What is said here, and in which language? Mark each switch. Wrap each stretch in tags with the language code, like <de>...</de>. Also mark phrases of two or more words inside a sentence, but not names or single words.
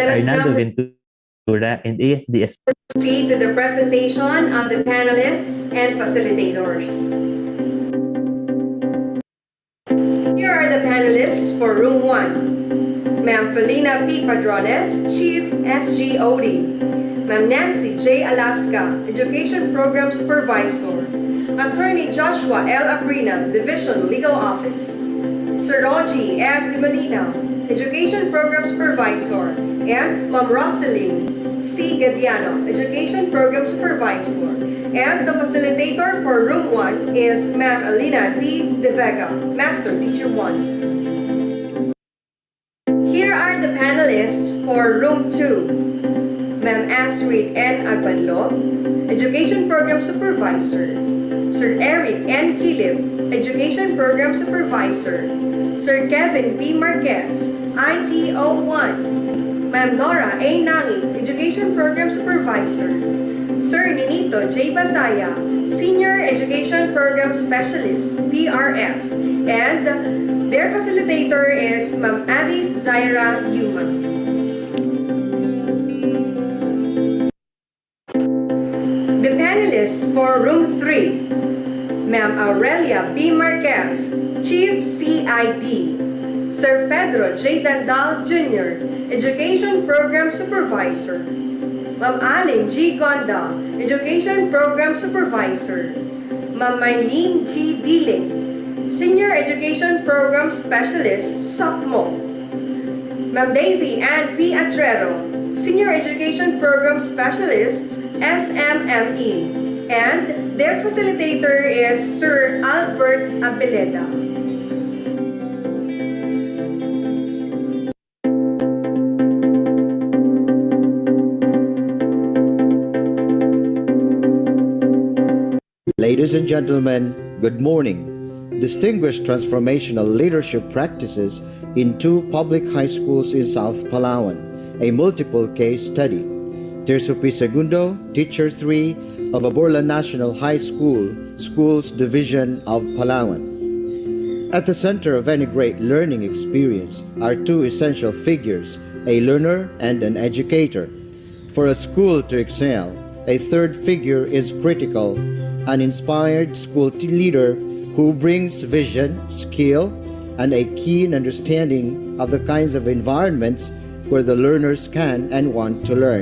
<en>Let us Arnaldo now Ventura, and ASDS proceed to the presentation of the panelists and facilitators. Here are the panelists for Room 1. Ma'am Felina P. Padrones, Chief SGOD. Ma'am Nancy J. Alaska, Education Program Supervisor. Attorney Joshua L. Abrina, Division Legal Office. Sir Rogie S. Di Malinaw, Education Program Supervisor. And Ma'am Rosaline C. Gadiano, Education Program Supervisor. And the facilitator for Room 1 is Ma'am Alina P. De Vega, Master Teacher 1. Here are the panelists for Room 2. Ma'am Astrid N. Agbanlo, Education Program Supervisor. Sir Eric N. Kilib, Education Program Supervisor. Sir Kevin B. Marquez, ITO1. Ma'am Nora A. Nangi, Education Program Supervisor. Sir Ninito J. Basaya, Senior Education Program Specialist, PRS. And their facilitator is Ma'am Avis Zaira Yuma. The panelists for Room 3. Ma'am Aurelia B. Marquez, Chief CID. Sir Pedro J. Dandal Jr., Education Program Supervisor. Ma'am Alin G. Gonda, Education Program Supervisor. Ma'am Mylene G. Diling, Senior Education Program Specialist, SOCMO. Ma'am Daisy Ann P. Atrero, Senior Education Program Specialist, SMME. And their facilitator is Sir Albert Abeleda. Ladies and gentlemen, good morning. Distinguished transformational leadership practices in 2 public high schools in South Palawan, a multiple case study. Tirso P. Segundo, Teacher 3 of Aborla National High School, Schools Division of Palawan. At the center of any great learning experience are 2 essential figures, a learner and an educator. For a school to excel, a third figure is critical, an inspired school leader who brings vision, skill, and a keen understanding of the kinds of environments where the learners can and want to learn.</en>